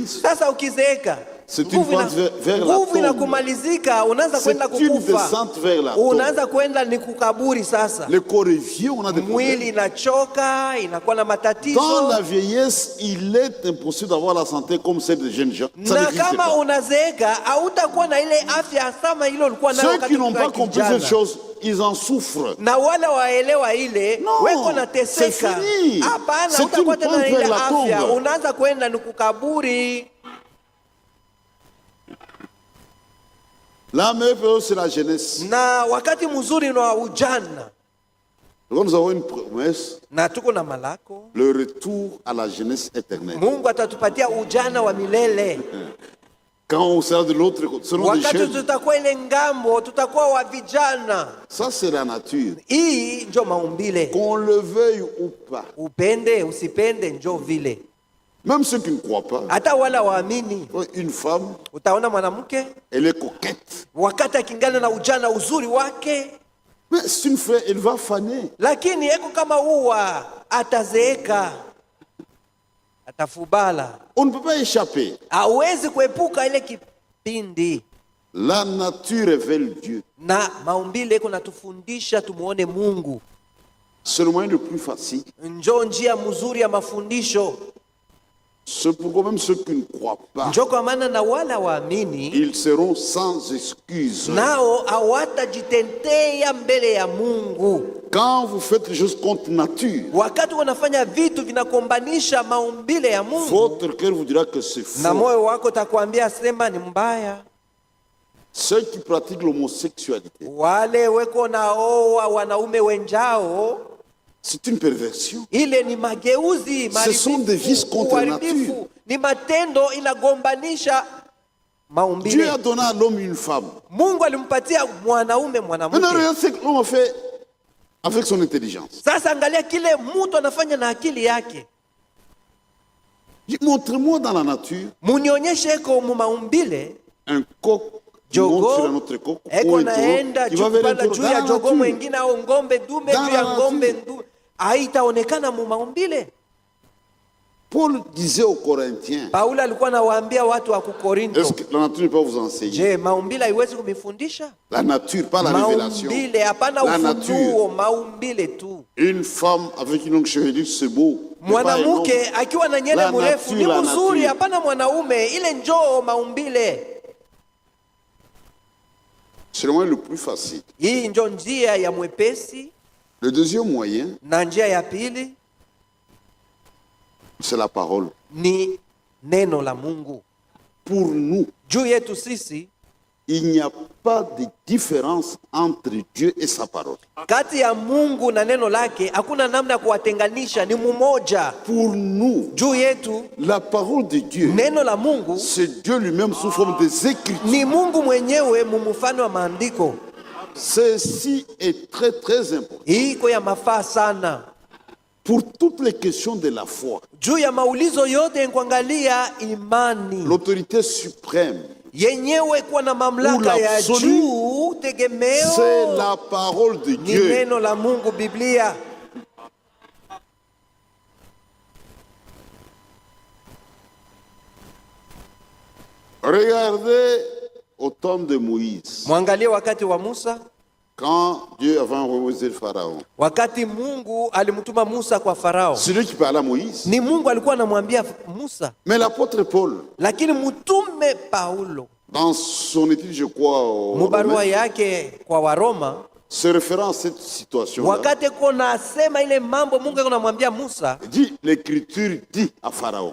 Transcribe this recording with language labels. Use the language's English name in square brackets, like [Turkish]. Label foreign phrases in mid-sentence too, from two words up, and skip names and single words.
[Swahili] Sasa ukizeeka, [French] C'est une pente vers la [Swahili] nguvu [French] tombe. [Swahili] inakumalizika, unaanza kwenda [French] C'est une [Swahili] kukufa. [French] descente vers la tombe. [Swahili] Unaanza kwenda ni kukaburi sasa. [French] Le corps est vieux, on a des [Swahili] Mwili [French] problèmes. [Swahili] inachoka, inakuwa na matatizo. [French] Dans la vieillesse, il est impossible d'avoir la santé comme celle des jeunes gens. Ça [Swahili] Na [French] n'existe [Swahili] kama [French] pas. [Swahili] unazeeka hautakuwa na ile afya kama ile ulikuwa nayo [French] Ceux [Swahili] wakati [French] qui n'ont [Swahili] ukiwa [French] pas compris [Swahili] kijana. [French] cette chose, ils en souffrent. [Swahili] Na wale waelewa ile [French] Non, [Swahili] weko na teseka. [French] c'est fini. [Swahili] Hapana, [French] C'est [Swahili] utakuwa [French] une [Swahili] tena [French] pente [Swahili] na ile [French] vers la [Swahili] afya, [French] tombe. [Swahili] unaanza kwenda ni kukaburi. [French] La meilleure période, c'est la jeunesse. [Swahili] Na wakati mzuri ni wa ujana, [French] Donc nous avons une promesse, [Swahili] na tuko na malako. [French] le retour à la jeunesse éternelle. [Swahili] Mungu atatupatia ujana wa milele. [French] Quand on sera de l'autre côté, selon des [Swahili] Wakati [French] jeunes, [Swahili] tutakuwa ile ngambo, tutakuwa wa vijana. [French] ça c'est la nature. [Swahili] Hii njo maumbile, [French] Qu'on le veuille ou pas. [Swahili] upende usipende, njo vile. [French] Même ceux qui ne croient pas, [Swahili] Hata wala waamini, [French] une femme, [Swahili] utaona mwanamke [French] elle est coquette. [Swahili] wakati akingana na ujana uzuri wake, [French] Mais c'est une fleur, elle va faner. [Swahili] lakini eko kama ua, atazeeka, atafubala, [French] On ne peut pas échapper. [Swahili] hawezi kuepuka ile kipindi. [French] La nature révèle Dieu. [Swahili] Na maumbile eko natufundisha tumuone Mungu. [French] C'est le moyen le plus facile. [Swahili] Njo njia mzuri ya mafundisho. [French] C'est pourquoi même ceux qui ne croient pas, [Swahili] Njo kwa maana na wala waamini [French] ils seront sans excuse. [Swahili] nao hawatajitetea mbele ya Mungu. [French] Quand vous faites les choses contre nature, [Swahili] Wakati wanafanya vitu vinakombanisha maumbile ya Mungu, [French] votre cœur vous dira que c'est [Swahili] na [French] faux. [Swahili] moyo wako takwambia sema ni mbaya. [French] Ceux qui pratiquent l'homosexualité, [Swahili] Wale weko naoa wanaume wenjao, [French] c'est une perversion. [Swahili] ile ni mageuzi, [French] Ce sont des vices contre [Swahili] uharibifu, [French] nature. [Swahili] ni matendo inagombanisha [French] Dieu [Swahili] maumbile. [French] a donné à l'homme une femme. [Swahili] Mungu alimpatia mwanaume [French] Maintenant, [Swahili] mwanamke. [French] regarde ce que l'homme a fait avec son intelligence. [Swahili] Sasa angalia kile mtu anafanya na akili yake. [French] Montrez-moi dans la nature [Swahili] Munionyeshe eko mu maumbile, [French] un coq qui monte [Swahili] jogo [French] sur un autre coq, ou [Swahili] eko [French] un [Swahili] naenda [French] taureau, qui va vers un [Swahili] kupanda [French] taureau. [Swahili] juu [French] Dans [Swahili] ya [French] la [Swahili] jogo [French] nature. [Swahili] mwingine au ngombe dume [French] Dans [Swahili] juu ya [French] la [Swahili] ngombe [French] nature. [Swahili] ndume, haitaonekana mu maumbile. [French] Paul disait aux Corinthiens, [Swahili] Paulo alikuwa anawaambia watu wa Korinto, [French] est-ce que la nature ne peut pas vous enseigner? [Swahili] je, maumbile haiwezi kumifundisha? [French] La nature, pas la révélation. [Swahili] Maumbile, hapana [French] La [Swahili] ufunuo, [French] nature. [Swahili] maumbile tu. [French] Une femme avec une longue chevelure, c'est beau. Mais pas un homme. [Swahili] Mwanamke akiwa na nyele [French] La [Swahili] mrefu [French] nature, [Swahili] ni [French] la [Swahili] mzuri, [French] nature. [Swahili] hapana mwanaume, ile njoo maumbile. [French] C'est le moyen le plus facile. [Swahili] Hii njo njia ya mwepesi. [French] Le deuxième moyen, [Swahili] Na njia ya pili [French] c'est la parole. [Swahili] ni neno la Mungu. [French] Pour nous, [Swahili] Juu yetu sisi, [French] il n'y a pas de différence entre Dieu et sa parole. [Swahili] kati ya Mungu na neno lake hakuna namna ya kuwatenganisha, ni mmoja. [French] Pour nous, [Swahili] Juu yetu [French] la parole de Dieu, [Swahili] neno la Mungu [French] c'est Dieu lui-même sous forme des Écritures. [Swahili] ni Mungu mwenyewe mumufano wa maandiko. [French] Ceci est très très important. [Swahili] Hii iko ya mafaa sana. [French] Pour toutes les questions de la foi, [Swahili] Juu ya maulizo yote ya kuangalia imani [French] l'autorité suprême, [Swahili] yenyewe kuwa na [French] Ou [Swahili] mamlaka ya [French] l'absolu, [Swahili] juu, tegemeo [French] c'est la parole de [Swahili] ni [French] Dieu. [Swahili] neno la Mungu, Biblia. [French] Regardez au temps de Moïse, [Swahili] Mwangalie wakati wa Musa, [French] quand Dieu avait envoyé le Pharaon. [Swahili] wakati Mungu alimtuma Musa kwa Farao. [French] C'est lui qui parlait à Moïse. [Swahili] Ni Mungu alikuwa anamwambia Musa, [French] Mais l'apôtre Paul, [Swahili] lakini mtume Paulo [French] dans son étude, je crois, au [Swahili] mubarua [French] Romains, [Swahili] yake kwa Waroma [French] se référant à cette situation-là, [Swahili] wakati kuna sema ile mambo Mungu anamwambia Musa, [French] dit l'écriture dit à Pharaon.